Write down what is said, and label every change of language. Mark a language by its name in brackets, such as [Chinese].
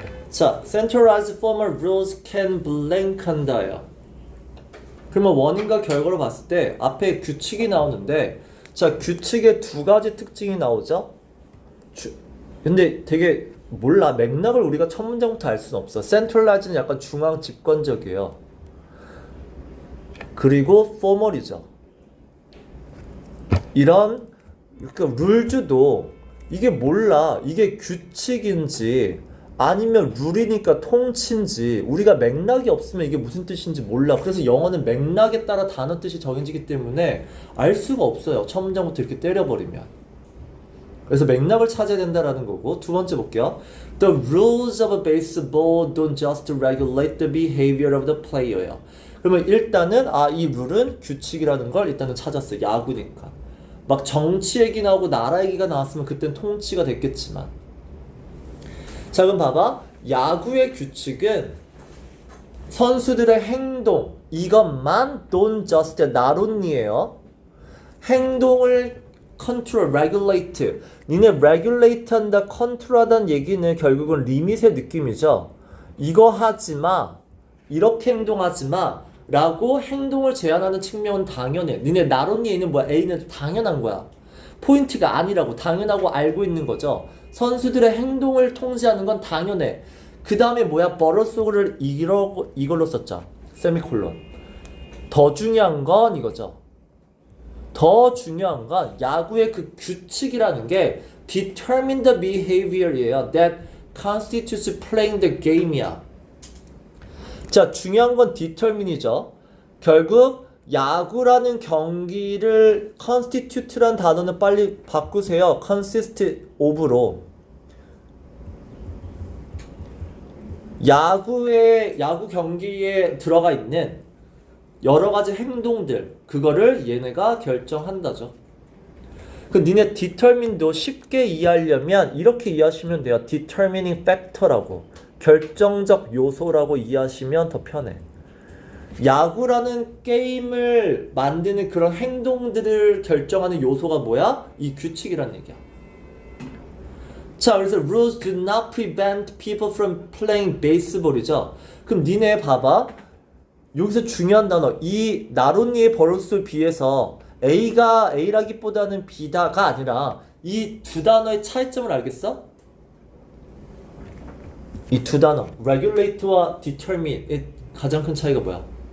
[English] 자, centralized formal rules can blank 한다요. [Korean] 그러면 원인과 결과로 봤을 때 앞에 규칙이 나오는데 자, 규칙의 두 가지 특징이 나오죠. 근데 되게 몰라. 맥락을 우리가 첫 문장부터 알 수는 없어. centralized는 약간 중앙 집권적이에요. 그리고 formal이죠. 이런 그러니까 룰즈도 이게 몰라. 이게 규칙인지 아니면 룰이니까 통치인지 우리가 맥락이 없으면 이게 무슨 뜻인지 몰라. 그래서 영어는 맥락에 따라 단어 뜻이 정해지기 때문에 알 수가 없어요. 첫 문장부터 이렇게 때려버리면. 그래서 맥락을 찾아야 된다라는 거고. 두 번째 볼게요. [English] The rules of baseball don't just regulate the behavior of the player예요. [Korean] 그러면 일단은 이 룰은 규칙이라는 걸 일단은 찾았어요. 야구니까. 막 정치 얘기 나오고 나라 얘기가 나왔으면 그땐 통치가 됐겠지만. 자, 그럼 봐봐. 야구의 규칙은 선수들의 행동 이것만 don't just not only 예요. 행동을 control, regulate. 니네 regulate 한다, control 하다는 얘기는 결국은 리밋의 느낌이죠. 이거 하지마, 이렇게 행동하지마 라고 행동을 제한하는 측면은 당연해. 니네 not only는 뭐야? A는 당연한 거야. 포인트가 아니라고 당연하고 알고 있는 거죠. 선수들의 행동을 통제하는 건 당연해. 그 다음에 뭐야? 버릇속을 이걸로 썼죠. 세미콜론. 더 중요한 건 이거죠. 더 중요한 건 야구의 그 규칙이라는 게 determine the behavior 이에요. [English] That constitutes playing the game이야. [Korean] 자, 중요한 건 determine이죠. 결국 야구라는 경기를 constitute라는 단어는 빨리 바꾸세요. consist of로. 야구 경기에 들어가 있는 여러 가지 행동들, 그거를 얘네가 결정한다죠. 그 니네 determine도 쉽게 이해하려면 이렇게 이해하시면 돼요. determining factor라고. 결정적 요소라고 이해하시면 더 편해. 야구라는 게임을 만드는 그런 행동들을 결정하는 요소가 뭐야? 이 규칙이란 얘기야. [English] 자, 그래서 rules do not prevent people from playing baseball이죠. [Korean] 그럼 니네 봐봐. 여기서 중요한 단어, 이 나론니의 버릇에 비해서 A가 A라기보다는 B다가 아니라 이 두 단어의 차이점을 알겠어? 이 두 단어, regulate와 determine의 가장 큰 차이가 뭐야?